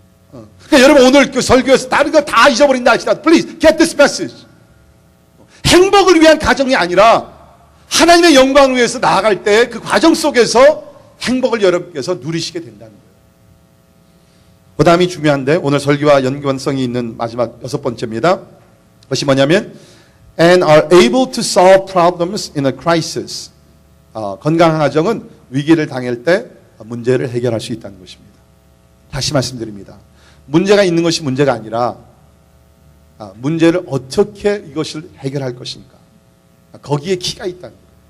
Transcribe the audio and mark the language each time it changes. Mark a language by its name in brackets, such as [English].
[Korean] 그러니까 여러분, 오늘 그 설교에서 다른 거 다 잊어버린다 하시더라도 [English] please get this message. [Korean] 행복을 위한 가정이 아니라 하나님의 영광을 위해서 나아갈 때 그 과정 속에서 행복을 여러분께서 누리시게 된다는 거예요. 그 다음이 중요한데 오늘 설교와 연관성이 있는 마지막 여섯 번째입니다. 그것이 뭐냐면 [English] and are able to solve problems in a crisis. [Korean] 건강한 가정은 위기를 당할 때 문제를 해결할 수 있다는 것입니다. 다시 말씀드립니다. 문제가 있는 것이 문제가 아니라 문제를 어떻게 이것을 해결할 것인가. 거기에 키가 있다는 거예요.